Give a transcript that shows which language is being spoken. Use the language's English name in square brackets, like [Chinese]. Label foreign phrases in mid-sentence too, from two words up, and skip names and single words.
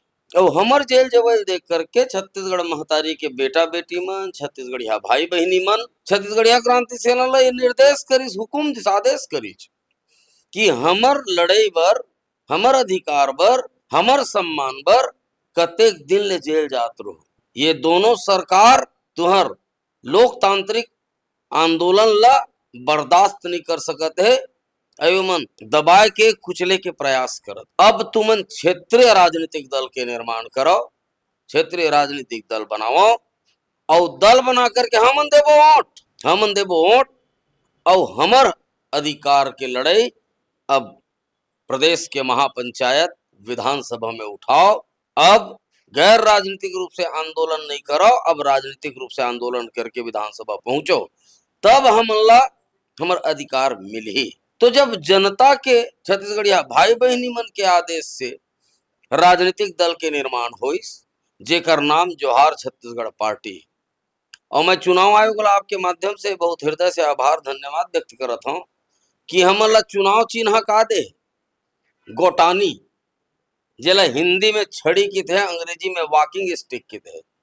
[Chhattisgarhi] और हमर जेल जवेल देख करके छत्तीसगढ़ महतारी के बेटा बेटी मन, छत्तीसगढ़िया भाई बहनी मन, छत्तीसगढ़िया क्रांति सेना ला ये निर्देश करिस, हुकुम आदेश करिस कि हमर लड़ाई बर, हमर अधिकार बर, हमर सम्मान बर कतेक दिन ले जेल जात रहो। ये दोनों सरकार तुहर लोकतांत्रिक आंदोलन ला बर्दाश्त नहीं कर सकत है, मन दबाए के कुचले के प्रयास करत। अब तुमन क्षेत्रीय राजनीतिक दल के निर्माण करो, क्षेत्रीय राजनीतिक दल बनाओ और दल बना करके हमन देबो वोट और हमर अधिकार के लड़ाई अब प्रदेश के महापंचायत विधानसभा में उठाओ। अब गैर राजनीतिक रूप से आंदोलन नहीं करो, अब राजनीतिक रूप से आंदोलन करके विधानसभा पहुंचो, तब हमर अधिकार मिली। तो जब जनता के, छत्तीसगढ़िया भाई बहनी मन के आदेश से राजनीतिक दल के निर्माण होइस, जेकर नाम जोहार छत्तीसगढ़ पार्टी, और मैं चुनाव आयोग ला आपके माध्यम से बहुत हृदय से आभार धन्यवाद व्यक्त करत हूँ कि हमन ला चुनाव चिन्ह का दे, गोटानी, जेला हिंदी में छड़ी की थे, अंग्रेजी में [English] walking stick [Chhattisgarhi] की थे।